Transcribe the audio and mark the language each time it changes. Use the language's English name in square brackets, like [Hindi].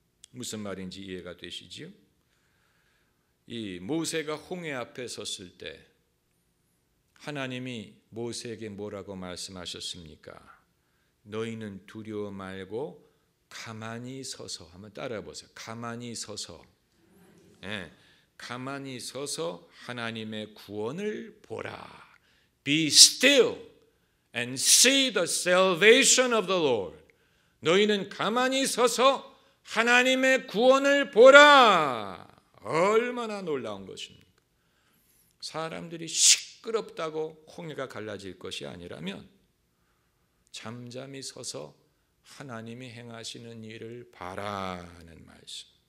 [Korean] 무슨 말인지 이해가 되시지요? 이 모세가 홍해 앞에 섰을 때 하나님이 모세에게 뭐라고 말씀하셨습니까? 너희는 두려워 말고 가만히 서서, 한번 따라해 보세요. 가만히 서서, 가만히 서서 하나님의 구원을 보라. [English] Be still and see the salvation of the Lord. [Korean] 너희는 가만히 서서 하나님의 구원을 보라. 얼마나 놀라운 것입니까? 사람들이 시끄럽다고 홍해가 갈라질 것이 아니라면 잠잠히 서서 하나님이 행하시는 일을 바라는 말씀.